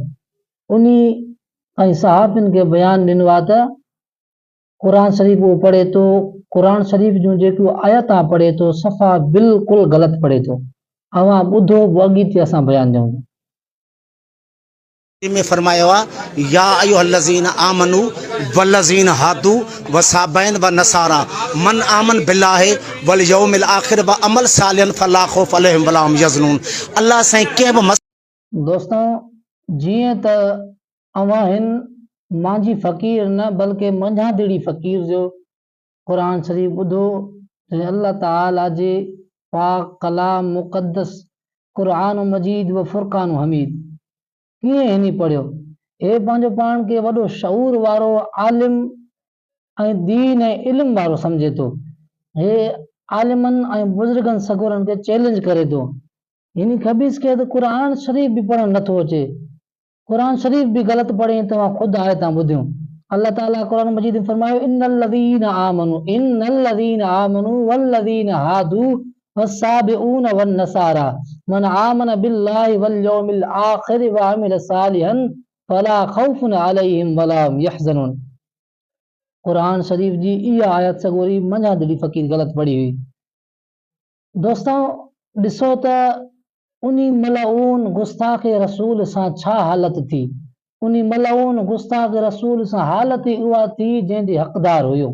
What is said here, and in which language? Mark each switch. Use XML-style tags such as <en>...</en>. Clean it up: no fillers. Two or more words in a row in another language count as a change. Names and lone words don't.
<sd>उन ऐं सहाफ़िन खे बयानु ॾिनो आहे त क़ुरान शरीफ़ उहो पढ़े थो, क़ुरान शरीफ़ जूं जेकियूं आयतां पढ़े थो, सफ़ा बिल्कुलु ग़लति पढ़े थो। अवां ॿुधो, अॻिते असां बयानु ॾियूं। में फरमाया</sd> <ar>يا أيها الذين آمنوا والذين هادوا والصابئين والنصارى من آمن بالله واليوم الآخر وعمل صالحا فلا خوف عليهم ولا هم يحزنون. अल्लाह से के बि</ar> <sd>दोस्तों, जीअं त अवां हिन मांझी फ़क़ीर न बल्कि मंझां दिड़ी फ़क़ीर जो क़ुरान शरीफ़ ॿुधो, अल्लाह ताला जे पाक कलाम मुक़द्दस क़ुरान मजीद व फ़ुरक़ान हमीद कीअं हिनी पढ़ियो। हे पंहिंजो पाण खे वॾो शऊर वारो आलिम ऐं दीन ऐं इल्म वारो सम्झे थो। हे आलिमनि ऐं बुज़ुर्गनि सगोरनि खे चैलेंज करे थो। हिन ख़बीस खे त क़ुरान शरीफ़ बि पढ़णु नथो अचे, क़ुरान शरीफ़ बि ग़लति पढ़े। तव्हां ख़ुदि आयतां ॿुधियूं। अल्लाह ताला क़ुरान मजीद में फरमायो</sd> <ar>إن الذين آمنوا والذين هادوا والصابئون والنصارى من آمن بالله واليوم الآخر وعمل صالحا فلا خوف عليهم ولا هم يحزنون.</ar> <sd>क़ुरान शरीफ़ जी इहा आयत सगोरी मंझां दिली फ़क़ीर ग़लति पढ़ी हुई। दोस्तों, ॾिसो त उन्हीं मलऊन गुस्ताखे रसूल सां छा हालत थी। उन्हीं मलऊन गुस्ताख रसूल सां हालत ई उहा थी जंहिंजे हक़दार हुयो।</sd>